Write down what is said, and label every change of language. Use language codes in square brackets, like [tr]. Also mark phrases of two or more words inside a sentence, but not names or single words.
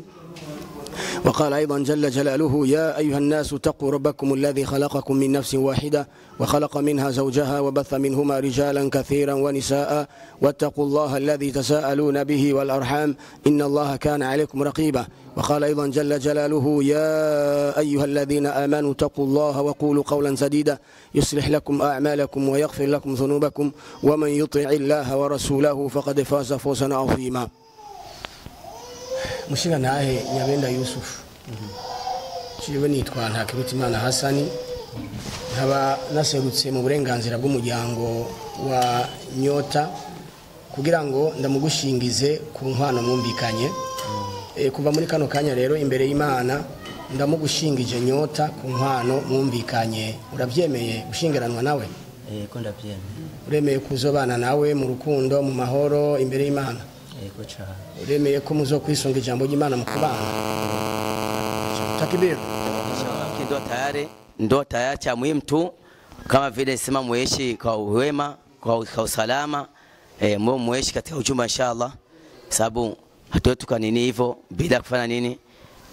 [ar] وقال أيضا جل جلاله: يا أيها الناس اتقوا ربكم الذي خلقكم من نفس واحدة وخلق منها زوجها وبث منهما رجالا كثيرا ونساء واتقوا الله الذي تساءلون به والأرحام إن الله كان عليكم رقيبا. وقال أيضا جل جلاله: يا أيها الذين آمنوا اتقوا الله وقولوا قولا سديدا يصلح لكم أعمالكم ويغفر لكم ذنوبكم ومن يطع الله ورسوله فقد فاز فوزا عظيما. [rn] Mushinga nahe Nyabenda Yusuf. Chiwe nitwa Ntakirutimana Hasani. Nkaba naserutse mu burenganzira bw'umuryango wa Nyota kugira ngo ndamugushingize ku nkwano mwumvikanye. Kuva muri kano kanya rero imbere y'Imana ndamugushingije Nyota ku nkwano mwumvikanye. Urabyemeye gushingiranwa nawe? Ko ndabyemeye. Uremeye kuzobana nawe mu rukundo mu mahoro imbere y'Imana? Ego cyane. Uremeye ko muzo kwisunga ijambo ry'Imana mu kubana? Takbir. [sw] Ndio tayari cha muhimu tu kama vile sema muishi kwa wema, kwa usalama, muishi katika ujumla inshallah. Sababu hatuetu kwa nini hivyo bila kufanya nini?